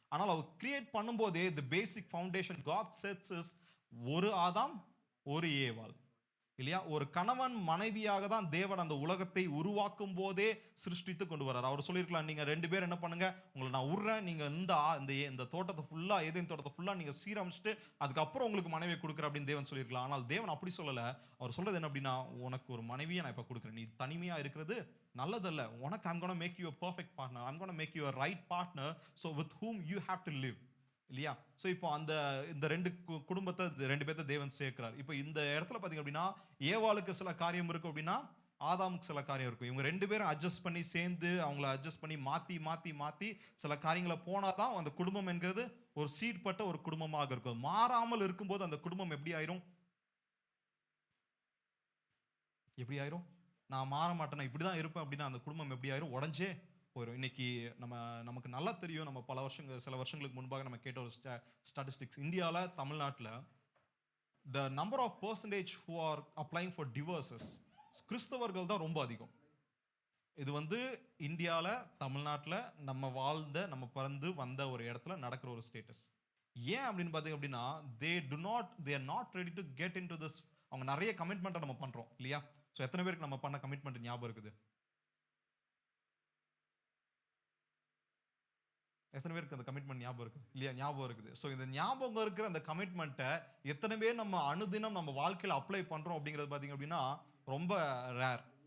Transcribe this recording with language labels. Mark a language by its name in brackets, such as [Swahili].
[Tamil] ஆனால் அவர் கிரியேட் பண்ணும்போதே [English] the basic foundation God sets is [Tamil] ஒரு ஆதாம் ஒரு ஏவாள் இல்லையா? ஒரு கணவன் மனைவியாக தான் தேவன் அந்த உலகத்தை உருவாக்கும் போதே சிருஷ்டித்து கொண்டு வர்றார். அவர் சொல்லியிருக்கலாம் நீங்க 2 பேர் என்ன பண்ணுங்க, உங்களை நான் விடுறேன், நீங்க இந்த தோட்டத்தை ஃபுல்லா ஏதேன் தோட்டத்தை ஃபுல்லா நீங்க சீரமைச்சிட்டு அதுக்கப்புறம் உங்களுக்கு மனைவியை கொடுக்குற அப்படின்னு தேவன் சொல்லியிருக்கலாம். ஆனால் தேவன் அப்படி சொல்லல. அவர் சொல்றது என்ன அப்படின்னா உனக்கு ஒரு மனைவியை நான் இப்ப கொடுக்குறேன், நீ தனிமையா இருக்கிறது நல்லதல்ல, உனக்கு [English] I'm gonna make you a perfect partner, I'm gonna make you a right partner, so with whom you have to live இல்லையா? [Tamil] ஸோ இப்போ இந்த 2 குடும்பத்தை 2 பேர்த்த தேவன் சேர்க்கிறார். இப்போ இந்த இடத்துல பார்த்தீங்க அப்படின்னா ஏவாளுக்கு சில காரியம் இருக்கும் அப்படின்னா ஆதாமுக்கு சில காரியம் இருக்கும். இவங்க 2 பேரும் அட்ஜஸ்ட் பண்ணி சேர்ந்து அவங்கள அட்ஜஸ்ட் பண்ணி மாற்றி சில காரியங்களை போனாதான் அந்த குடும்பம் என்கிறது ஒரு சீட்பட்ட ஒரு குடும்பமாக இருக்கும். மாறாமல் இருக்கும்போது அந்த குடும்பம் எப்படி ஆயிரும்? நான் மாற மாட்டேன், நான் இப்படிதான் இருப்பேன் அப்படின்னா அந்த குடும்பம் எப்படி ஆயிரும்? உடஞ்சே போயிடும். இன்னைக்கு நமக்கு நல்லா தெரியும், நம்ம சில வருஷங்களுக்கு முன்பாக நம்ம கேட்ட ஒரு ஸ்டாட்டிஸ்டிக்ஸ் இந்தியாவில் தமிழ்நாட்டில் [English] the number of percentage who are applying for divorces [Tamil] கிறிஸ்தவர்கள் தான் ரொம்ப அதிகம். இது இந்தியாவில் தமிழ்நாட்டில் நம்ம பிறந்து வந்த ஒரு இடத்துல நடக்கிற ஒரு ஸ்டேட்டஸ். ஏன் அப்படின்னு பார்த்தீங்க அப்படின்னா [English] they are not ready to get into this. [Tamil] அவங்க நிறைய கமிட்மெண்ட்டை நம்ம பண்றோம் இல்லையா? ஸோ எத்தனை பேருக்கு நம்ம பண்ண கமிட்மெண்ட் ஞாபகம் இருக்குது? எத்தனை பேருக்கு அந்த கமிட்மெண்ட் ஞாபகம் இருக்குது இல்லையா? ஞாபகம் இருக்குது. ஸோ இந்த ஞாபகம் இருக்கிற அந்த கமிட்மெண்ட்டை எத்தனை பேர் நம்ம அனுதினம் நம்ம வாழ்க்கையில் அப்ளை பண்றோம் அப்படிங்கிறது பார்த்தீங்க அப்படின்னா ரொம்ப ரேர்.